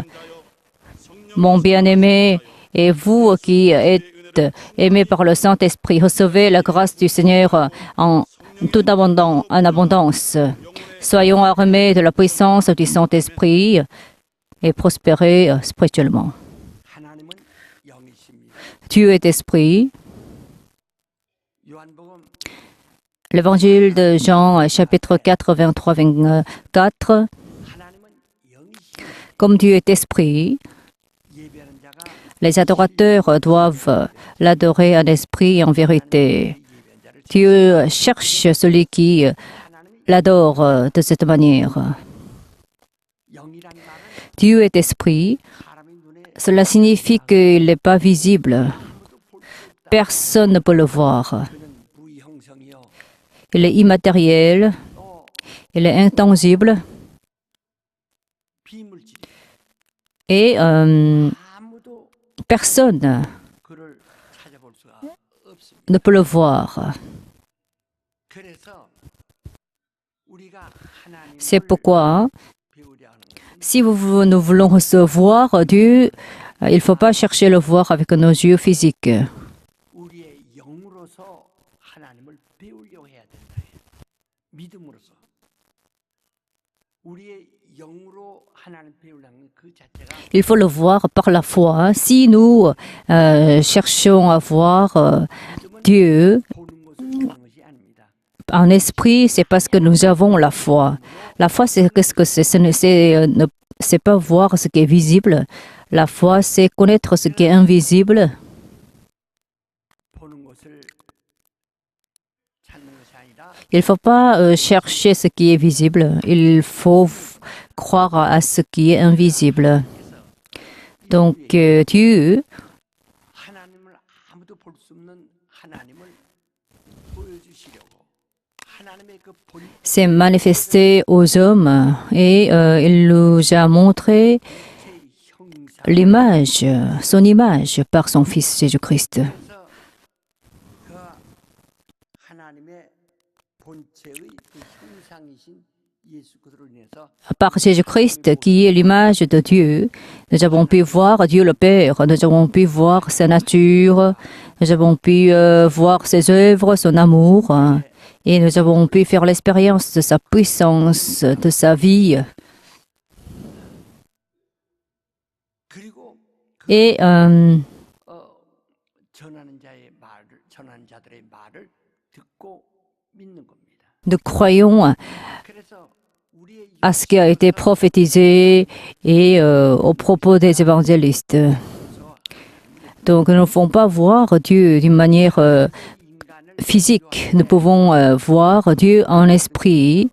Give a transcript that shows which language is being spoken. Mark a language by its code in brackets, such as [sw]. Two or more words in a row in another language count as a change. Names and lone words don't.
[fr] Mon bien-aimé, et vous qui êtes aimés par le Saint-Esprit, recevez la grâce du Seigneur en abondance. Soyons armés de la puissance du Saint-Esprit et prospérer spirituellement. [ko] 하나님은 영이십니다. [fr] Dieu est esprit. [ko] 요한복음 [fr] L'évangile de Jean, chapitre 4, 23, 24. [ko] 하나님은 영이십니다. [fr] Comme Dieu est esprit, [ko] 예배하는 자가 [fr] les adorateurs doivent l'adorer en esprit et en vérité. [ko] 예배한 자를 [fr] Dieu cherche celui qui [ko] 하나님이 [fr] l'adore de cette manière. [ko] 영이라는 말은 [fr] Dieu est esprit. [ko] 사람의 눈에 [fr] Cela signifie qu'il n'est pas visible. [ko] 아무도 볼 수 없다. [fr] Personne ne peut le voir. [ko] 그는 무형성이요. [fr] Il est immatériel. [ko] 또 [fr] Il est intangible. [ko] 비물질. [fr] Et [ko] 아무도 [fr] personne [ko] 그를 찾아볼 수가 없습니다. [fr] ne peut le voir. [ko] 그래서 우리가 하나님을 [fr] C'est pourquoi, [ko] 배우려 하는 것은 [fr] si nous voulons recevoir Dieu, il ne faut pas chercher le voir avec nos yeux physiques. [ko] 우리의 영으로서 하나님을 배우려고 해야 된다. 믿음으로서 우리의 영으로 하나님 배우려는 그 자체가 [fr] Il faut le voir par la foi. Si nous cherchons à voir Dieu [ko] 보는 것을 주는 것이 아닙니다. [fr] en esprit, c'est parce que nous avons la foi. La foi, c'est qu'est-ce que c'est? C'est pas voir ce qui est visible. La foi, c'est connaître ce qui est invisible. [ko] 보는 것을 찾는 것이 아니라 [fr] Il ne faut pas chercher ce qui est visible. Il faut croire à ce qui est invisible. Donc, Dieu [ko] 하나님을 아무도 볼 수 없는 하나님을 보여주시려고 하나님의 그 본 [fr] s'est manifesté aux hommes et il nous a montré [ko] 형상 [fr] l'image, son image par son Fils Jésus-Christ. [ko] 그래서 그 하나님의 본체의 그 형상이신 예수 그리스도로 인해서 [fr] Par Jésus-Christ, qui est l'image de Dieu, nous avons pu voir Dieu le Père, nous avons pu voir sa nature, nous avons pu voir ses œuvres, son amour, et nous avons pu faire l'expérience de sa puissance, de sa vie. [ko] 그리고 [fr] Et [ko] 전하는 자의 말을 전하는 자들의 말을 듣고 믿는 겁니다. [fr] nous croyons [ko] 그래서 우리의 [fr] à ce qui a été prophétisé et au propos des évangélistes. Donc, nous ne pouvons pas voir Dieu d'une manière [ko] 인간을 [fr] physique. Nous pouvons voir Dieu en esprit.